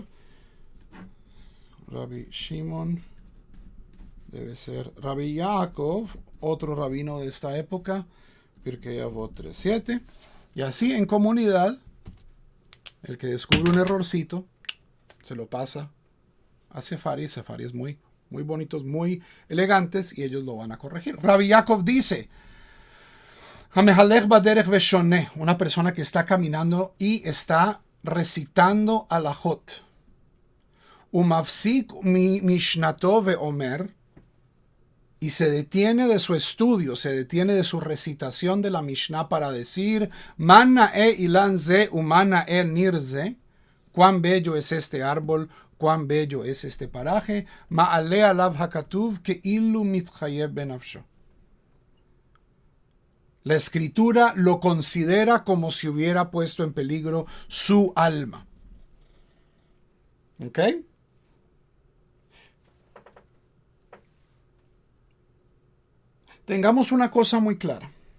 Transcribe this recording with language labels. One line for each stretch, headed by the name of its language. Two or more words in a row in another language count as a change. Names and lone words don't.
Spanish: Rabbi Shimon debe ser Rabbi Yaakov, otro rabino de esta época, Pirkei Avot 3.7. Y así en comunidad, el que descubre un errorcito se lo pasa a Sefaria. Sefaria es muy bonitos, muy elegantes, y ellos lo van a corregir. Rabbi Yaakov dice:
Hebrew: המהלך בדרך ושונה,
Spanish: una persona que está caminando y está recitando alajot.
Hebrew: ומפסיק משנתו ואומר,
Spanish: y se detiene de su estudio, se detiene de su recitación de la Mishnah para decir:
Hebrew: מה נאה אילן זה ומה נאה ניר זה,
Spanish: cuán bello es este árbol, cuán bello es este paraje.
Hebrew: מעלה עליו הכתוב que אילו מתחייב בנפשו.
Spanish: La escritura lo considera como si hubiera puesto en peligro su alma. ¿Ok? Tengamos una cosa muy clara.